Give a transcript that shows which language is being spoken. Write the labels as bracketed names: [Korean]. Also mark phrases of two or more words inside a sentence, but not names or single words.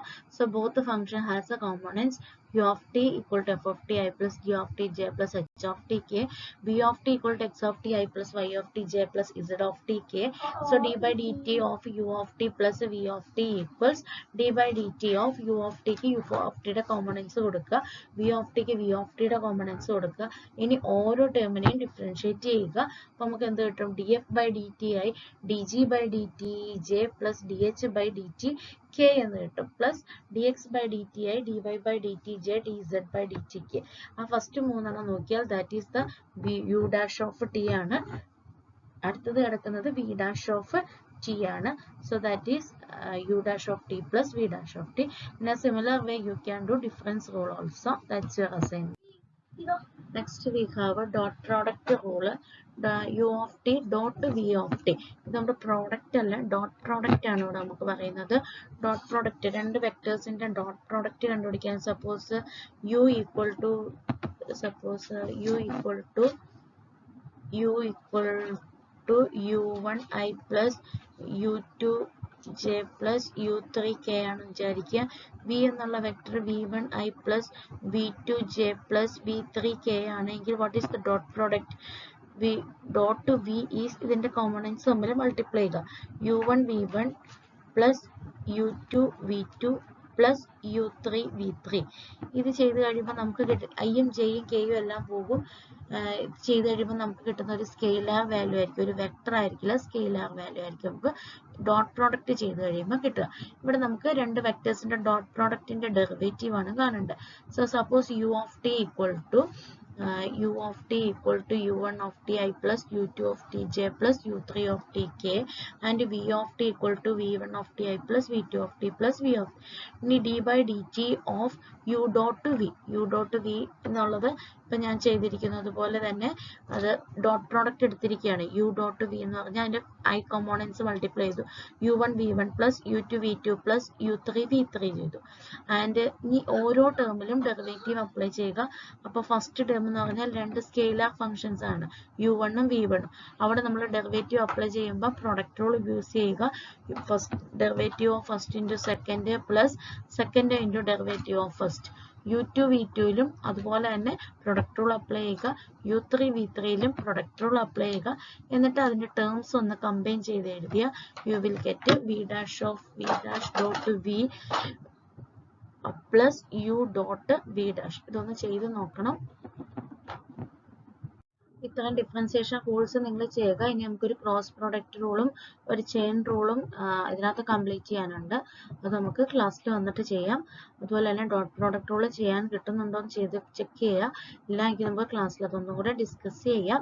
[English] So both the function has a components u of t equal to f of t I plus g of t j plus h of t k. V of t equal to x of t I plus y of t j plus z of t k. So d by dt of u of t plus v of t equals d by dt of u of t ക്ക് u of t [Malayalam] യുടെ കോമ്പണൻസ് കൊടുക്കുക, [English] v of t ക്ക് v of t [Malayalam] യുടെ കോമ്പണൻസ് കൊടുക്കുക. ഇനി ഓരോ ടേമിനെയും ഡിഫറൻഷിയേറ്റ് ചെയ്യുക. അപ്പോൾ നമുക്ക് എന്ത് കിട്ടും? df by dt ആയി [English] dg by dt j plus dh by dt k [Malayalam] എന്ന് കിട്ടും. പ്ലസ് dx by dt ആയി [English] dy by dt j dz by dt k. [Malayalam] ആ ഫസ്റ്റ് മൂന്നെണ്ണം നോക്കിയാൽ [English] that is the u dash of t [Malayalam] ആണ്. അടുത്തത് കിടക്കുന്നത് [English] v dash of t [Malayalam] ആണ്. [English] So that is u dash of t plus v dash of t. In a similar way you can do difference rule also. That's your assignment. Next we have a dot product rule. The u of t dot v of t. [Malayalam] ഇത് നമ്മുടെ പ്രോഡക്റ്റ് അല്ല, [English] dot product [Malayalam] ആണ് ഇവിടെ നമുക്ക് പറയുന്നത്. [English] dot product [Malayalam] രണ്ട് വെക്ടേഴ്സിന്റെ [English] dot product [Malayalam] കണ്ടുപിടിക്കാൻ സപ്പോസ് [English] u equal to u1 i plus u2 j plus u3 k [Malayalam] ആണ് വിചാരിക്കുക. v എന്നുള്ള വെക്ടർ [English] v1 i plus v2 j plus v3 k [Malayalam] ആണെങ്കിൽ [English] what is the dot product? v dot to v is [Malayalam] ഇതിന്റെ കോമ്പണൻസ് തമ്മിൽ മൾട്ടിപ്ലൈ ചെയ്യുക. [English] u1 v1 plus u2 v2 plus u3 v3. [Malayalam] ഇത് ചെയ്ത് കഴിയുമ്പോൾ നമുക്ക് ഐയും ജെയും കെയും എല്ലാം പോകും. ചെയ്ത് കഴിയുമ്പോൾ നമുക്ക് കിട്ടുന്ന ഒരു [English] scalar value [Malayalam] ആയിരിക്കും, ഒരു വെക്ടർ ആയിരിക്കില്ല, [English] scalar value [Malayalam] ആയിരിക്കും നമുക്ക് ഡോട്ട് പ്രോഡക്റ്റ് ചെയ്ത് കഴിയുമ്പോൾ കിട്ടുക. ഇവിടെ നമുക്ക് രണ്ട് വെക്ടേഴ്സിന്റെ ഡോട്ട് പ്രോഡക്റ്റിന്റെ ഡെറിവേറ്റീവ് ആണ് കാണേണ്ടത്. [English] so suppose u of t equal to u1 of t I plus u2 of t j plus u3 of t k and v of t equal to v1 of t I plus v2 of t plus v of t. [Malayalam] ഇനി [English] d by dt of u dot v [Malayalam] എന്നുള്ളത് ഇപ്പം ഞാൻ ചെയ്തിരിക്കുന്നത് പോലെ തന്നെ അത് [English] dot product [Malayalam] എടുത്തിരിക്കുകയാണ്. [English] u dot v [Malayalam] എന്ന് പറഞ്ഞാൽ അതിൻ്റെ i കോമ്പോണൻസ് മൾട്ടിപ്ലൈ ചെയ്തു. [English] u1 v1 plus u2 v2 plus u3 v3 ചെയ്തു. [Malayalam] ആൻഡ് ഇനി ഓരോ ടേമിലും ഡെറിവേറ്റീവ് അപ്ലൈ ചെയ്യുക. അപ്പോൾ [English] first term [Malayalam] എന്ന് പറഞ്ഞാൽ രണ്ട് [English] scalar functions [Malayalam] ആണ് u1 ഉം v1 ഉം. അവിടെ നമ്മൾ ഡെറിവേറ്റീവ് അപ്ലൈ ചെയ്യുമ്പോൾ [English] product rule use [Malayalam] ചെയ്യുക. [English] first derivative of first into second plus second into derivative of first. [Malayalam] u2 v2ലും അതുപോലെ തന്നെ [English] product rule apply [Malayalam] ചെയ്യുക. u3 v3ലും [English] product rule apply [Malayalam] ചെയ്യുക. എന്നിട്ട് അതിൻ്റെ ടേംസ് ഒന്ന് കമ്പൈൻ ചെയ്ത് എഴുതിയ [English] you will get v dash dot v plus u dot v dash. [Malayalam] ഇതൊന്ന് ചെയ്ത് നോക്കണം. ഇത്തരം [English] differentiation rules [Malayalam] നിങ്ങൾ ചെയ്യുക. ഇനി നമുക്കൊരു ക്രോസ് പ്രോഡക്റ്റ് റൂളും ഒരു ചെയിൻ റൂളും ഇതിനകത്ത് കംപ്ലീറ്റ് ചെയ്യാനുണ്ട്. അത് നമുക്ക് ക്ലാസ്സിൽ വന്നിട്ട് ചെയ്യാം. അതുപോലെ തന്നെ [English] dot product rule [Malayalam] ചെയ്യാൻ കിട്ടുന്നുണ്ടോ എന്ന് ചെയ്ത് ചെക്ക് ചെയ്യുക. ഇല്ല എങ്കിൽ നമുക്ക് ക്ലാസ്സിൽ അതൊന്നും കൂടെ ഡിസ്കസ് ചെയ്യാം.